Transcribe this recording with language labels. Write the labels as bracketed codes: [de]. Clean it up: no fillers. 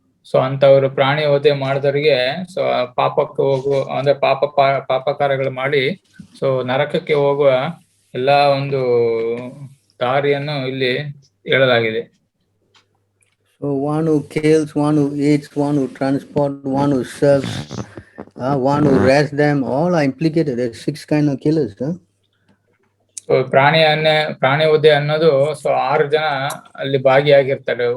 [kn] So ಅಂತವ್ರು ಪ್ರಾಣಿ ವಧೆ ಮಾಡಿದವರಿಗೆ ಸೊ ಪಾಪಕ್ಕೆ ಅಂದ್ರೆ ಪಾಪ ಕಾರ್ಯಗಳು ಮಾಡಿ ಸೊ ನರಕಕ್ಕೆ ಹೋಗುವ ಎಲ್ಲಾ ಒಂದು ದಾರಿಯನ್ನು ಇಲ್ಲಿ ಹೇಳಲಾಗಿದೆ. [en] So one who kills, one who eats, one who transports, one who serves, one who rests them, all are implicated. There's 6 kind of killers. [kn] So ಪ್ರಾಣಿ ವಧೆ ಅನ್ನೋದು ಸೊ 6 ಜನ ಅಲ್ಲಿ ಭಾಗಿಯಾಗಿರ್ತಾರೆ.